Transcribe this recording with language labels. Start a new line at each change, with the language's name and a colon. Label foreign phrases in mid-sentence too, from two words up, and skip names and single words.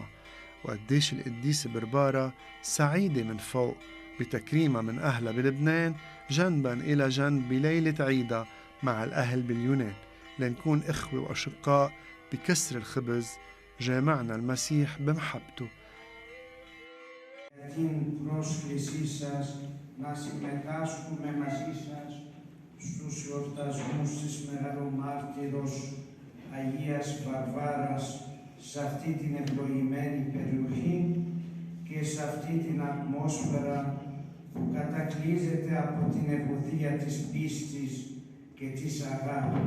Arabic: وقديش القديسة بربارة سعيدة من فوق بتكريمها من أهلها بلبنان جنبا إلى جنب بليلة عيدة مع الأهل باليونان، لنكون إخوة وأشقاء بكسر الخبز جامعنا المسيح بمحبته.
Greek: Την πρόσκλησή σας να συμμετάσχουμε μαζί σας στους εορτασμούς της Μεγαλομάρτυρος Αγίας Βαρβάρας σε αυτή την ευλογημένη περιοχή και σε αυτή την ατμόσφαιρα που κατακλείζεται από την ευωδία της πίστης και της αγάπης.